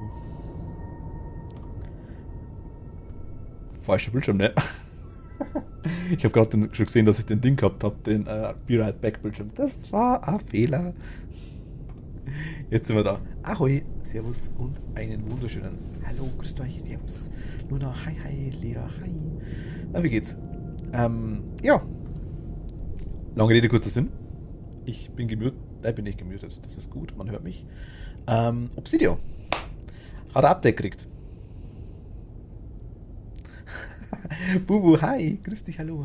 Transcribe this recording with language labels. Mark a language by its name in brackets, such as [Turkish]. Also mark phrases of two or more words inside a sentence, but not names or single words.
[German] Falscher Bildschirm, ne? Ich habe gerade schon gesehen, dass ich den Ding gehabt habe, den Be Right Back Bildschirm. Das war ein Fehler. Jetzt sind wir da. Ahoi, Servus und einen wunderschönen Hallo, grüßt euch, Servus. Luna, hi, hi, Lea, hi. Na, wie geht's? Ja, lange Rede, kurzer Sinn. Ich bin gemutet, bin ich gemutet, das ist gut, man hört mich. Obsidio hat ein Update gekriegt. Bubu, hi, grüß dich, hallo.